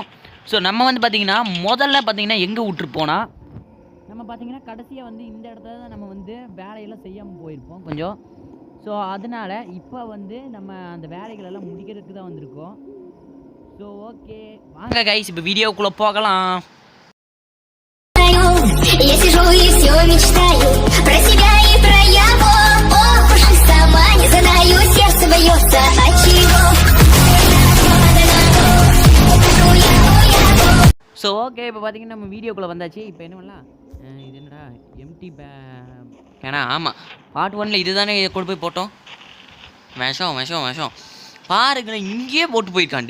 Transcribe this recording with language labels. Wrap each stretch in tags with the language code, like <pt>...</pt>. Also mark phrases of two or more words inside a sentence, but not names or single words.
<ta>ஸோ நம்ம வந்து பார்த்திங்கன்னா முதல்ல பார்த்திங்கன்னா எங்கே விட்டுருப்போனா நம்ம பார்த்திங்கன்னா கடைசியாக வந்து இந்த இடத்துல தான் நம்ம வந்து வேலையெல்லாம் செய்யாமல் போயிருப்போம் கொஞ்சம். ஸோ அதனால் இப்போ வந்து நம்ம அந்த வேலைகளெல்லாம் முடிக்கிறதுக்கு தான் வந்திருக்கோம்.</ta> <en>so okay</en> <ta>வாங்க கைஸ், இப்போ வீடியோக்குள்ளே போகலாம்.</ta> <ru>Я сижу и все мечтаю про себя и про его. Ох уж и сама не задаю, сердце бьется от чего.</ru> <en>so okay,</en> <ta>இப்போ பார்த்தீங்கன்னா நம்ம வீடியோக்குள்ளே வந்தாச்சு. இப்போ என்ன பண்ணலாம், இது என்னடா எம்டி ஏன்னா ஆமாம் பார்ட் 1ல் இது தானே கொண்டு போய் போட்டோம். விஷம் பாருங்களேன், இங்கேயே போட்டு போயிருக்கான்.</ta>